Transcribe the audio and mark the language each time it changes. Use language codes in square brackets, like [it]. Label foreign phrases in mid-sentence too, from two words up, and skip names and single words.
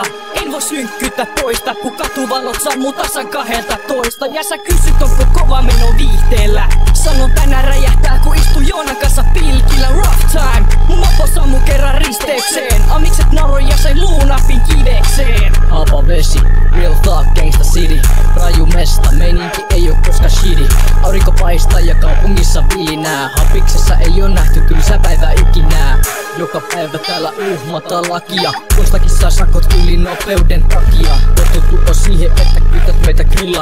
[fi] En voi synkkyyttä poista, kun katuvalot sammuu tasan 12. Ja sä kysyt, onko kova meno viihteellä. Sanon tänään räjähtää, kun istuu Joonan kanssa pilkillä. [en] Rough time, [fi] mun mopo sammu kerran risteykseen. Amikset naroi ja sai luunapin kivekseen. Halpa vesi, [en] real talk, gangsta city. [fi] Raju mesta, meininki ei oo koska shitty. Aurinko paistaa ja kaupungissa viinää. Hapiksessa ei oo nähty tylsä päivä ikinä. Joka päivä täällä uhmata lakia. Jostakin saa sakot yli nopeuden takia. Totuttu on siihen, että kytät meitä grillaa.